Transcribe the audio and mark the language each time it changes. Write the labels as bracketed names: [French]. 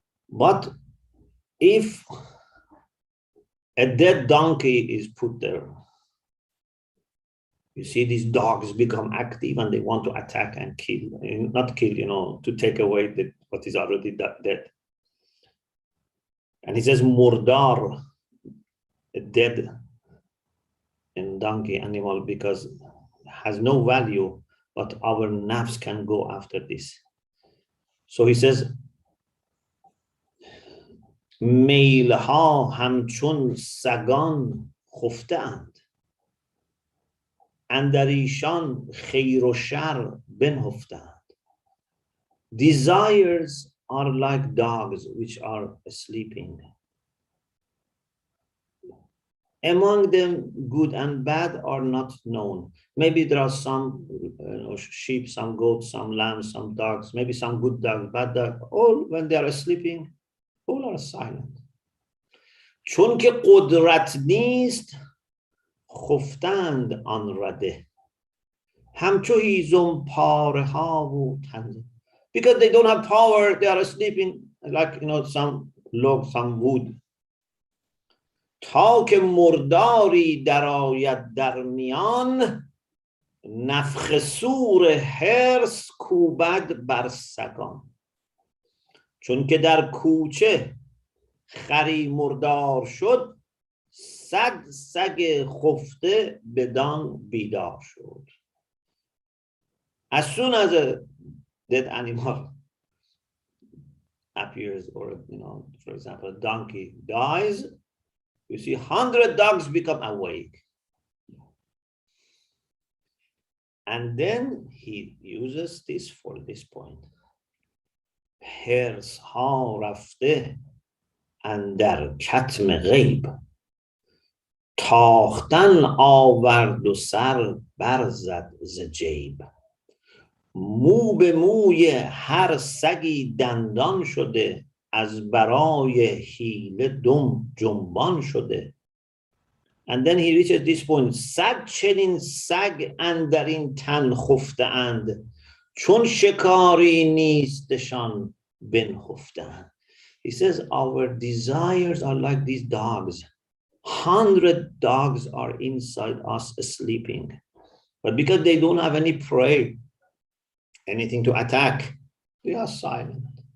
[English] But if a dead donkey is put there, you see these dogs become active and they want to attack and kill, not kill, to take away what is already dead. And he says, murdar, a dead and donkey animal, because it has no value, but our nafs can go after this. So he says, [Persian] میلها همچون سگان خفته‌اند اندر ایشان خیر و شر بنهفته‌اند. [English] Desires are like dogs which are sleeping. Among them, good and bad are not known. Maybe there are some sheep, some goats, some lambs, some dogs, maybe some good dogs, bad dogs. All when they are sleeping, all are silent. [Persian] چون که قدرت نیست خفتند آن رده همچو هیزم پاره ها و تنده. [English] Because they don't have power, they are sleeping like some log, some wood. [Persian] تا که مرداری درآید در میان نفخ صور حرص کوبد بر سگان. چون که در کوچه خری مردار شد سگ خفته بدان بیدار شد. [English] As soon as a dead animal appears, or for example, a donkey dies, you see 100 dogs become awake. And then he uses this for this point. [Persian] حرص ها رفته اندر کتم غیب تاختن آورد و سر برزد ز جیب. مو به موی هر سگی دندان شده از برای حیله دم جنبان شده. [English] And then he reaches this point. [Persian] صد چنین سگ اندر این تن خفته اند چون شکاری نیستشان بنخفته اند. [English] He says our desires are like these dogs. 100 dogs are inside us sleeping, but because they don't have any prey, anything to attack, they are silent.